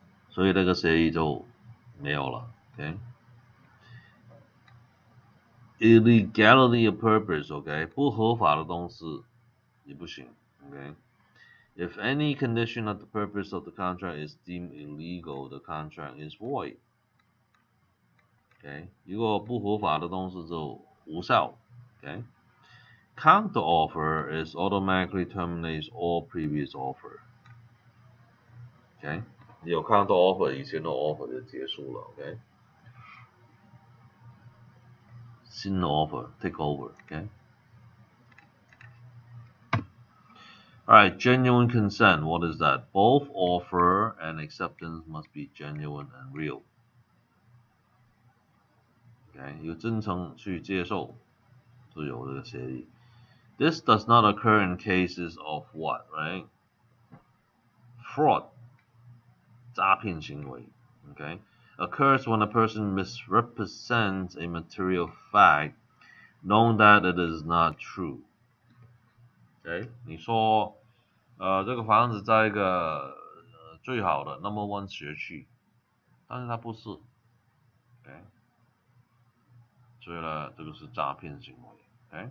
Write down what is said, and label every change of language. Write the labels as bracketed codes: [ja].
[zh] 所以那个协议就没有了。 OK。 [en] Illegality of purpose, [zh] OK， 不合法的东西也不行 ，OK。 [en] If any condition of the purpose of the contract is deemed illegal, the contract is void. [zh] OK， 如果不合法的东西就无效。 OK。 [en] Counter offer is automatically terminates all previous offer. [zh] OK， 你有 counter offer， 以前的 offer 就结束了。 OK， 新的 offer take over。 OK。 [en] Alright, genuine consent. What is that? Both offer and acceptance must be genuine and real. [zh] Okay, 有真诚去接受，就有这个协议。 [en] This does not occur in cases of what, right? Fraud, 诈骗行为。 Okay, occurs when a person misrepresents a material fact, knowing that it is not true. [zh] Okay, 你说，这个房子在一个最好的 No.1 学区，但是它不是。 Okay， 所以呢，这个是诈骗行为。